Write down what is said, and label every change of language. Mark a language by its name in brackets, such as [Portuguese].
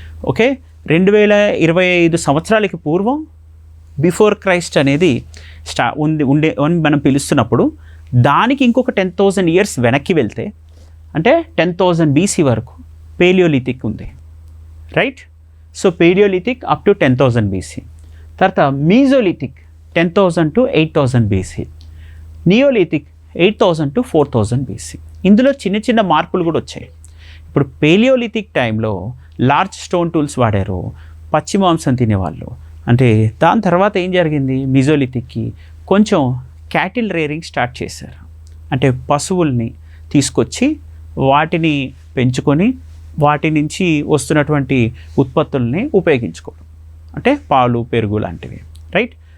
[Telugu] Okay, 2025 సంవత్సరాలకి పూర్వం before Christ అనేది ఉండే అని మనం పిలుస్తున్నప్పుడు దానికి ఇంకొక 10,000 ఇయర్స్ వెనక్కి వెళ్తే అంటే 10,000 BC వరకు పేలియోలిథిక్ ఉంది, right? [English] So palaeolithic up to 10,000 BC. [Telugu] తర్వాత Mesolithic 10,000 to 8,000 BC, neolithic 8,000 to 4,000 BC. ఇందులో చిన్న చిన్న మార్పులు కూడా వచ్చాయి. ఇప్పుడు పేలియోలిథిక్ టైంలో లార్జ్ స్టోన్ టూల్స్ వాడారు, పచ్చి మాంసం తినేవాళ్ళు. అంటే దాని తర్వాత ఏం జరిగింది? మీజోలిథిక్కి కొంచెం క్యాటిల్ రేరింగ్ స్టార్ట్ చేశారు. అంటే పశువుల్ని తీసుకొచ్చి వాటిని పెంచుకొని వాటి నుంచి వస్తున్నటువంటి ఉత్పత్తుల్ని ఉపయోగించుకోవడం, అంటే పాలు పెరుగు లాంటివి, రైట్?